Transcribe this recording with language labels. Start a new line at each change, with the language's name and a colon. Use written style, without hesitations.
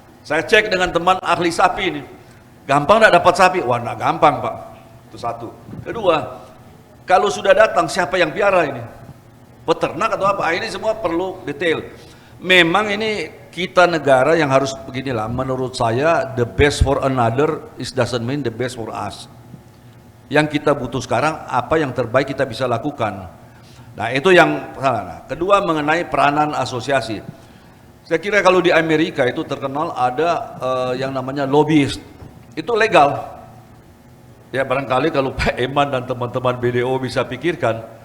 Indonesian: Saya cek dengan teman ahli sapi ini. Gampang nggak dapat sapi? Wah, nggak gampang, Pak. Itu satu. Kedua, kalau sudah datang siapa yang piara ini? Peternak atau apa? Ini semua perlu detail. Memang ini kita negara yang harus beginilah. Menurut saya,
English: the best for another is doesn't mean the best for us.
Indonesian: Yang kita butuh sekarang apa yang terbaik kita bisa lakukan. Nah, itu yang salah. Kedua, mengenai peranan asosiasi. Saya kira kalau di Amerika itu terkenal ada yang namanya lobbyist. Itu legal. Ya barangkali kalau Pak Eman dan teman-teman BDO bisa pikirkan.